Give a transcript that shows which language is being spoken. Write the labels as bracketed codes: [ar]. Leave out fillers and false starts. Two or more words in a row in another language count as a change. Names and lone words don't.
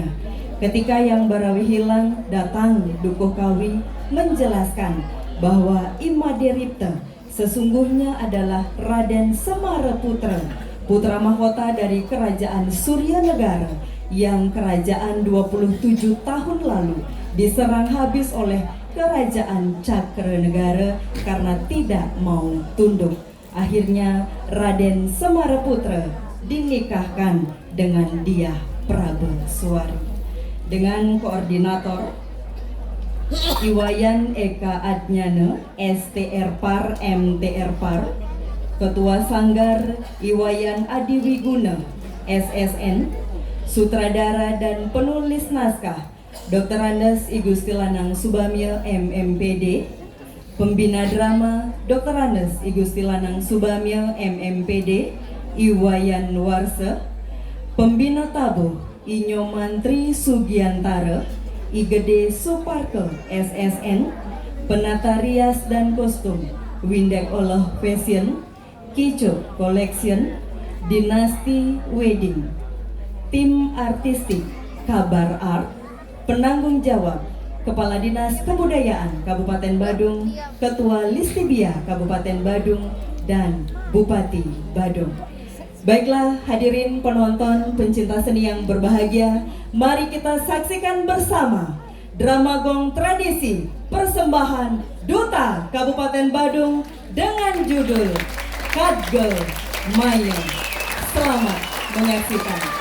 [id] Ketika yang barawi hilang, datang Dukuh Kawi menjelaskan bahwa Imade Ripte sesungguhnya adalah Raden Semaraputra, putra mahkota dari kerajaan Suryanegara yang kerajaan 27 tahun lalu diserang habis oleh kerajaan Cakranegara karena tidak mau tunduk. Akhirnya Raden Semaraputra dinikahkan dengan Diah Prabeswari. Dengan koordinator Iwayan Eka Adnyana, STR Par MTR Par, Ketua Sanggar Iwayan Adiwiguna, SSN, Sutradara dan penulis naskah Dr. Andes I Gusti Lanang Subamil MMPD. Pembina drama Dr. Andes I Gusti Lanang Subamil MMPD Iwayan Warse. Pembina tabuh I Nyomantri Sugiantara I Gede Suparke SSN. Penata rias dan kostum Windek Oloh Fashion, Kico Collection, Dinasti Wedding. Tim artistik Kabar Art. Penanggung jawab Kepala Dinas Kebudayaan Kabupaten Badung, Ketua Listibia Kabupaten Badung, dan Bupati Badung. Baiklah hadirin penonton pencinta seni yang berbahagia, mari kita saksikan bersama drama gong tradisi persembahan Duta Kabupaten Badung dengan judul Kadgel Mayang. Selamat menyaksikan.